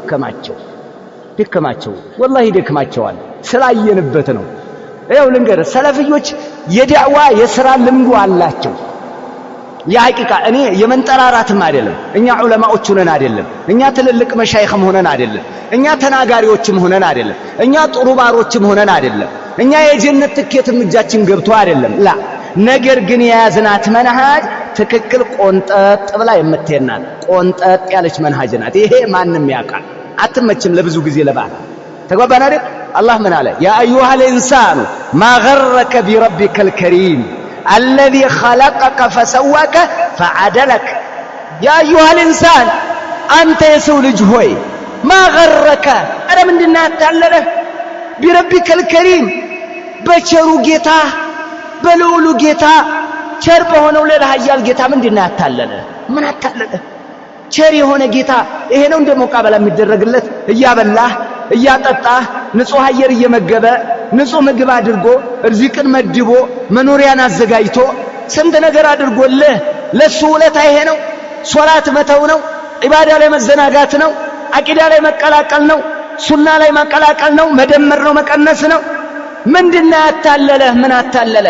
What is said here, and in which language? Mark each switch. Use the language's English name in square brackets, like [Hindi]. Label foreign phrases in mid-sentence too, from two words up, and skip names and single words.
[Amharic] ደከማቸው ወላሂ ደከማቸዋል ስላየንበት ነው ይኸው ልንገርህ ሰለፊዮች የዳዕዋ የሥራ ልምዱ አላቸው ያቂቃ እኔ የመንጠራራትም አይደለም እኛ ዑለማዎች ሆነን አይደለም እኛ ትልልቅ መሻይኽም ሆነን አይደለም እኛ ተናጋሪዎችም ሆነን አይደለም እኛ ጥሩ ባሮችም ሆነን አይደለም እኛ የጀነት ትኬትም እጃችን ገብቶ አይደለም ላ ነገር ግን የያዝናት መንሃጅ ትክክል ቆንጠጥ ብላ የምትሄድናት ቆንጠጥ ያለች መንሃጅ ናት ይሄ ማንንም ያውቃል አትመችም ለብዙ ጊዜ ለባህር ተጓባና አይደል አላህ ምን አለ [Arabic] يا أيها الانسان ما غرك بربك الكريم الذي خلقك فسواك فعدلك يا ايها الانسان انت يسو [Amharic] ልጅ ሆይ [Arabic] ما غرك አረ [Amharic] ምንድነው ያታለለህ [Arabic] بربك الكريم [Amharic] በቸሩ ጌታ በልዑሉ ጌታ ቸር በሆነው ለኃያል ጌታ ምንድነው ያታለለህ ምን አታለለህ ቸር የሆነ ጌታ ይሄ ነው እንደሞቃበላ የሚደረግለት እያበላህ እያጠጣህ ንጹህ አየር እየመገበ ንጹህ ምግብ አድርጎ ርዝቅን መድቦ መኖሪያን አዘጋጅቶ ስንት ነገር አድርጎልህ ለሱ ውለታ ይሄ ነው ሶላት መተው ነው ኢባዳ ላይ መዘናጋት ነው አቂዳ ላይ መቀላቀል ነው ሱና ላይ መቀላቀል ነው መደመር ነው መቀነስ ነው ምንድነው ያታለለህ? ምን አታለለህ?